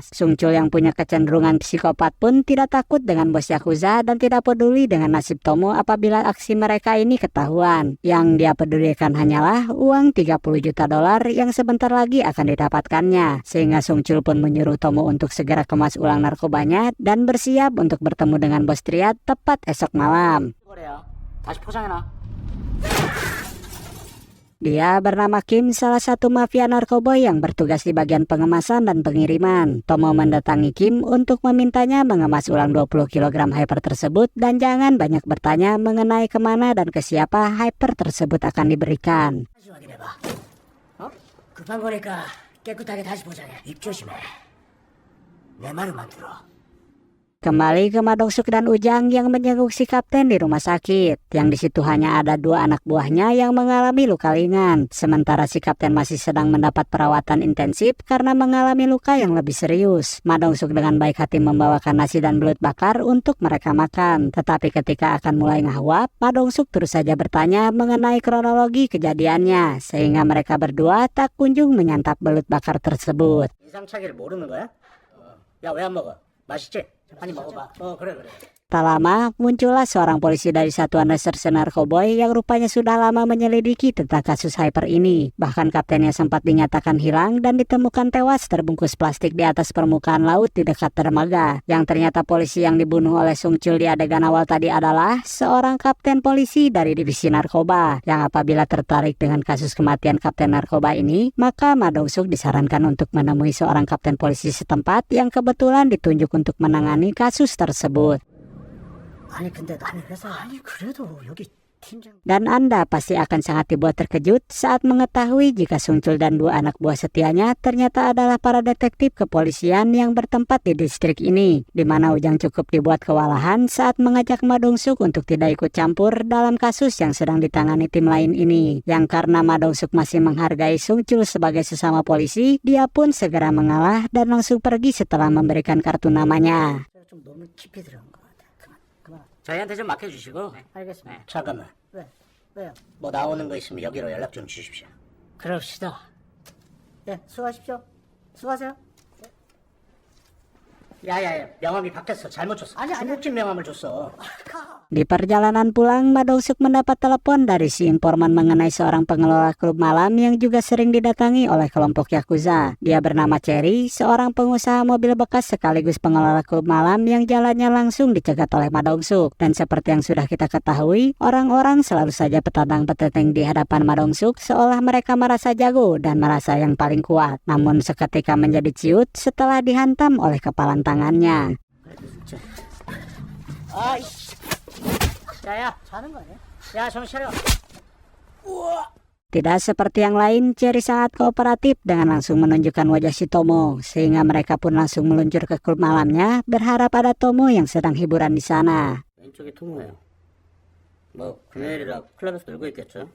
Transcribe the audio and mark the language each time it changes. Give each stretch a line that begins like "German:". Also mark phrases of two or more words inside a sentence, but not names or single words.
Indonesian: Sung Chul yang punya kecenderungan psikopat pun tidak takut dengan bos Yakuza dan tidak peduli dengan nasib Tomo apabila aksi mereka ini ketahuan. Yang dia pedulikan hanyalah uang 30 juta dolar yang sebentar lagi akan didapatkannya. Sehingga Sung Chul pun menyuruh Tomo untuk segera kemas ulang narkobanya dan bersiap untuk bertemu dengan bos Triad tepat esok malam.
Korean: 그래요. 다시 포장해놔.
Indonesian: Dia bernama Kim, salah satu mafia narkoba yang bertugas di bagian pengemasan dan pengiriman. Tomo mendatangi Kim untuk memintanya mengemas ulang 20 kg hyper tersebut dan jangan banyak bertanya mengenai kemana dan ke siapa hyper tersebut akan diberikan.
Korean: 다시 확인해봐. 급한 거니까 깨끗하게 다시 포장해. 입 조심해. 내 말만 들어.
Indonesian: Kembali ke Ma Dong-suk dan Ujang yang menjenguk si kapten di rumah sakit. Yang di situ hanya ada dua anak buahnya yang mengalami luka ringan. Sementara si kapten masih sedang mendapat perawatan intensif karena mengalami luka yang lebih serius. Ma Dong-suk dengan baik hati membawakan nasi dan belut bakar untuk mereka makan. Tetapi ketika akan mulai ngahuap, Ma Dong-suk terus saja bertanya mengenai kronologi kejadiannya. Sehingga mereka berdua tak kunjung menyantap belut bakar tersebut.
Korean: 이상차기를 모르는 거야? 야 왜 안 먹어? 맛있지? 많이 먹어봐. 그래.
Indonesian: Tak lama, muncullah seorang polisi dari Satuan Reserse Narkoboy yang rupanya sudah lama menyelidiki tentang kasus hyper ini. Bahkan kaptennya sempat dinyatakan hilang dan ditemukan tewas terbungkus plastik di atas permukaan laut di dekat dermaga. Yang ternyata polisi yang dibunuh oleh Sung Chul di adegan awal tadi adalah seorang kapten polisi dari divisi narkoba. Yang apabila tertarik dengan kasus kematian kapten narkoba ini, maka Ma Dong-suk disarankan untuk menemui seorang kapten polisi setempat yang kebetulan ditunjuk untuk menangani kasus tersebut.
Korean: 아니 근데 나는 회사. 아니 그래도 여기
Indonesian: Dan Anda pasti akan sangat dibuat terkejut saat mengetahui jika Sungchul dan dua anak buah setianya ternyata adalah para detektif kepolisian yang bertempat di distrik ini, di mana Ujang cukup dibuat kewalahan saat mengajak Ma Dong-suk untuk tidak ikut campur dalam kasus yang sedang ditangani tim lain ini. Yang karena Ma Dong-suk masih menghargai Sungchul sebagai sesama polisi, dia pun segera mengalah dan langsung pergi setelah memberikan kartu namanya.
Korean: 좀 너무 깊이 들어간 것 같아. 그만. 저희한테 좀 맡겨주시고. 알겠습니다. 잠깐만. 왜? 왜요? 뭐 나오는 거 있으면 여기로 연락 좀 주십시오. 그럽시다. 네, 수고하십시오. 수고하세요. 야야야, 명함이 바뀌었어. 잘못 줬어. 아니. 중국집 명함을 줬어.
Indonesian: Di perjalanan pulang, Ma Dong-suk mendapat telepon dari si informan mengenai seorang pengelola klub malam yang juga sering didatangi oleh kelompok Yakuza. Dia bernama Cherry, seorang pengusaha mobil bekas sekaligus pengelola klub malam yang jalannya langsung dicegat oleh Ma Dong-suk. Dan seperti yang sudah kita ketahui, orang-orang selalu saja petantang-petenteng di hadapan Ma Dong-suk seolah mereka merasa jago dan merasa yang paling kuat. Namun seketika menjadi ciut setelah dihantam oleh kepalan tangannya.
Korean: 아이씨. 야야, 자는 거 아니야? 야 정신 차려.
Indonesian: Tidak seperti yang lain, Cherry sangat kooperatif dengan langsung menunjukkan wajah si Tomo, sehingga mereka pun langsung meluncur ke klub malamnya, berharap ada Tomo yang sedang hiburan di sana.
Korean: 왼쪽이 통로예요. 뭐 금요일이라 클럽에서 놀고 있겠죠.